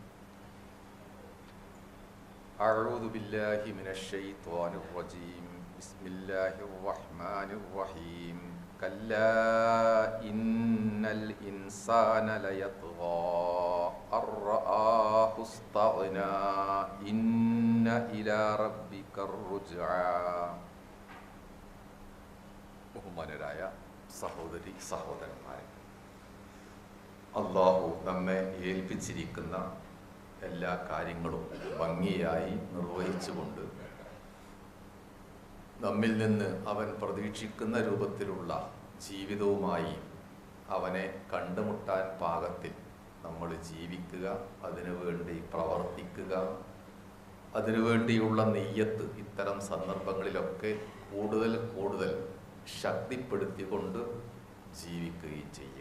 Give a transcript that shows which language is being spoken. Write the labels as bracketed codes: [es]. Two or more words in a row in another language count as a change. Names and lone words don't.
[ar] أعوذ بالله من الشيطان الرجيم بسم الله الرحمن الرحيم كلا إن الإنسان ليطغى أن رآه استغنى إن إلى ربك الرجعى [ml] ബഹുമാനരായ സഹോദരി സഹോദരന്മാരെ, അള്ളാഹു നമ്മെ ഏൽപ്പിച്ചിരിക്കുന്ന എല്ലാ കാര്യങ്ങളും ഭംഗിയായി നിർവഹിച്ചുകൊണ്ട് നമ്മിൽ നിന്ന് അവൻ പ്രതീക്ഷിക്കുന്ന രൂപത്തിലുള്ള ജീവിതവുമായി അവനെ കണ്ടുമുട്ടാൻ പാകത്തിൽ നമ്മൾ ജീവിക്കുക, അതിനുവേണ്ടി പ്രവർത്തിക്കുക, അതിനുവേണ്ടിയുള്ള നെയ്യത്ത് ഇത്തരം സന്ദർഭങ്ങളിലൊക്കെ കൂടുതൽ കൂടുതൽ ശക്തിപ്പെടുത്തിക്കൊണ്ട് ജീവിക്കുകയും ചെയ്യുക.